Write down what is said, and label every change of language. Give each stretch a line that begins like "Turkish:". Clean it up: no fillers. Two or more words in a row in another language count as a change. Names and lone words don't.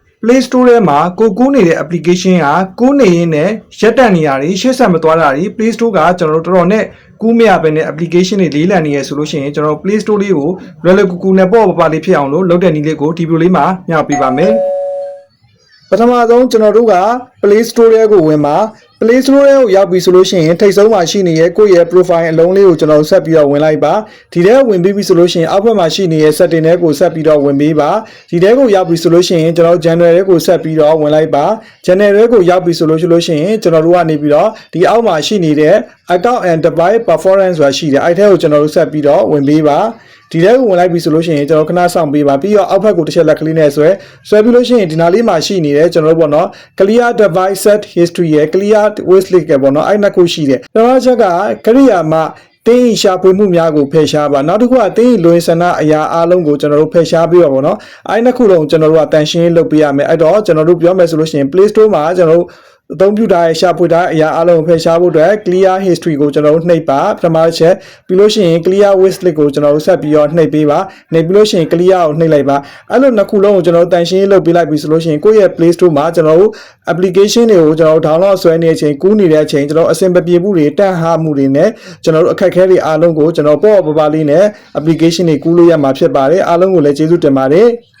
Burmese: Play Store ထဲမှာကိုကူးနေတဲ့ application ကကူးနေရင်းနဲ့ရက်တန့်နေရတယ်ရှေ့ဆက်မသွားတာတွေ Play Store ကကျွန်တော်တို့တော်တော်နဲ့ကူးမရပဲနဲ့ application တွေလေးလံနေရဆိုလို့ရှိရင်ကျွန်တော် Play Store လေးကိုလွယ်လွယ်ကူကူနဲ့ပေါ့ပါလေးဖြစ်အောင်လို့လုပ်တဲ့နည်းလေးကိုဒီဗီဒီယိုလေးမှာမျှဝေပေးပါမယ်ပထမဆုံးကျွန်တော်တို့က Play Store ထဲကိုဝင်ပါ Play Store ထဲကိုရောက်ပြီဆိုလို့ရှိရင်ထိပ်ဆုံးမှာရှိနေတဲ့ကိုယ့် ရဲ့ profile အလုံးလေးကိုကျွန်တော်ဆက်ပြီးတော့ဝင်လိုက်ပါဒီထဲဝင်ပြီးပြီဆိုလို့ရှိရင်အောက်ဘက်မှာရှိနေတဲ့ setting တွေကိုဆက်ပြီးတော့ဝင်ပေးပါဒီထဲကိုရောက်ပြီဆိုလို့ရှိရင်ကျွန်တော် channel တွေကိုဆက်ပြီးတော့ဝင်လိုက်ပါ channel တွေကိုရောက်ပြီဆိုလို့ရှိရင်ကျွန်တော်တို့ကနေပြီးတော့ဒီအောက်မှာရှိနေတဲ့
English: account and device performance
Burmese: ဆိုတာရှိတယ်အဲ့ထဲကိုကျွန်တော်တို့ဆက်ပြီးတော့ဝင်ပေးပါဒီထဲကိုဝင်လိုက်ပြီဆိုလို့ရှိရင်ကျွန်တော်ခဏဆောင်ပေးပါပြီးတော့အောက်ဘက်ကိုတစ်ချက်လက်ကလေးနဲ့ဆွဲပြီးလို့ရှိရင်ဒီနားလေးမှာရှိနေတယ်ကျွန်တော်တို့ပေါ့နော်
English: clear device set history
Burmese: ရဲ့
English: clear wishlist
Burmese: ရဲ့ပေါ့ နော်အဲ့နှစ်ခုရှိတယ်ကျွန်တော်ချက်ကကရိယာမှာတင်းရှာဖွေမှုများကိုဖယ်ရှားပါနောက်တစ်ခုကတင်းလွင်ဆန္ဒအရာအလုံးကိုကျွန်တော်တို့ဖယ်ရှားပြီးတော့ပေါ့ နော်အဲ့နှစ်ခုလုံးကျွန်တော်တို့ကတန်ရှင်းလုပ်ပေးရမယ်အဲ့တော့ကျွန်တော်တို့ပြောမယ်ဆိုလို့ရှိရင် Play Store မှာကျွန်တော်တို့အသုံးပြုထားတဲ့ ရှာဖွေထားတဲ့အရာအလုံးကိုဖယ်ရှားဖို့အတွက်
English: clear history
Burmese: ကိုကျွန်တော်တို့နှိပ်ပါပထမတစ်ချက်ပြီးလို့ရှိရင်
English: clear wishlist
Burmese: ကိုကျွန်တော်တို့ဆက်ပြီးတော့နှိပ်ပေးပါနှိပ်ပြီးလို့ရှိရင် clear ကိုနှိပ်လိုက်ပါအဲ့လိုနှစ်ခုလုံးကိုကျွန်တော်တို့တန်ရှင်းလုပ်ပေးလိုက်ပြီဆိုလို့ရှိရင်ကိုယ့်ရဲ့ Play Store မှာကျွန်တော်တို့ application တွေကိုကျွန်တော်တို့ download ဆွဲနေတဲ့အချိန်ကူးနေတဲ့အချိန်ကျွန်တော်အဆင်ပြေမှုတွေတန့်ဟာမှုတွေနဲ့ကျွန်တော်တို့အခက်အခဲတွေအားလုံးကိုကျွန်တော်ပေါ့ပါလေးနဲ့ application တွေကူးလို့ရမှာဖြစ်ပါတယ်အားလုံးကိုလည်းကျေးဇူးတင်ပါတယ်